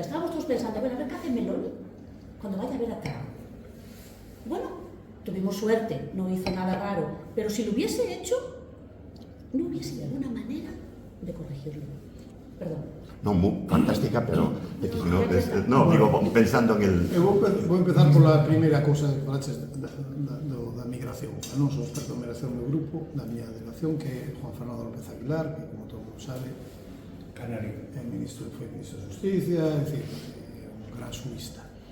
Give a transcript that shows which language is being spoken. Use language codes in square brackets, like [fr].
[es] Estábamos todos pensando, bueno, a ver qué hace Meloni cuando vaya a ver a Trump. Bueno, tuvimos suerte, no hizo nada raro, pero si lo hubiese hecho, no hubiese alguna manera de corregirlo. Perdón. No, muy fantástica, pero no, digo, pensando en el... [gl] Vou empezar pola primeira cousa que falaches da migración. Non sou experto en migración do grupo, da miña delegación, que é Juan Fernando López Aguilar, que, como todo mundo sabe, Canario. foi ministro de Justicia, é dicir, un gran sumista.